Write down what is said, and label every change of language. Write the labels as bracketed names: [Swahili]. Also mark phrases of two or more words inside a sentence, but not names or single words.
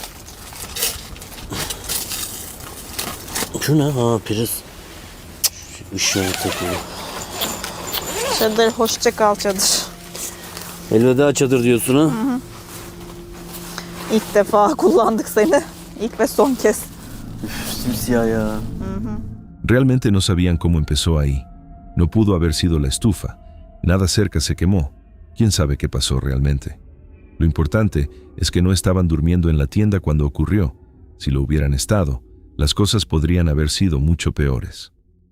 [Turkish] Şu ne? Ha priz. Işığa takılıyor. Çadır, hoşça kal çadır. Elveda çadır diyorsun ha? Hı hı. İlk defa kullandık seni. İlk ve son kez. Simsiyah ya. [Spanish] Realmente no sabían cómo empezó ahí. No pudo haber sido la estufa. Nada cerca se quemó. ¿Quién sabe qué pasó realmente? Lo importante es que no estaban durmiendo en la tienda cuando ocurrió. Si lo hubieran estado, las cosas podrían haber sido mucho peores.